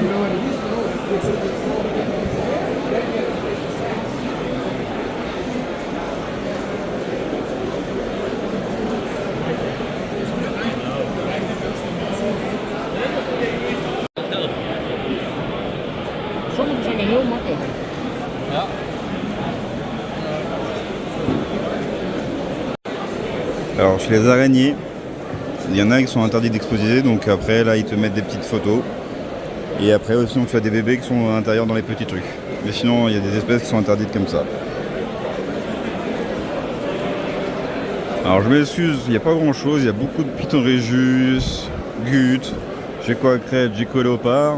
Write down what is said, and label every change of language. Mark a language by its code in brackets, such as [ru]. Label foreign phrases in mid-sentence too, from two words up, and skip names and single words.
[en] You know what it is? [nl] Sommige zijn heel makkelijk. Ja. [fr] Alors chez les araignées, il y en a qui sont interdits d'exposer, donc après là ils te mettent des petites photos. Et après aussi tu as des bébés qui sont à l'intérieur dans les petits trucs. Mais sinon, il y a des espèces qui sont interdites comme ça. Alors je m'excuse, il n'y a pas grand chose, il y a beaucoup de pitons régus, gut, crête, léopard.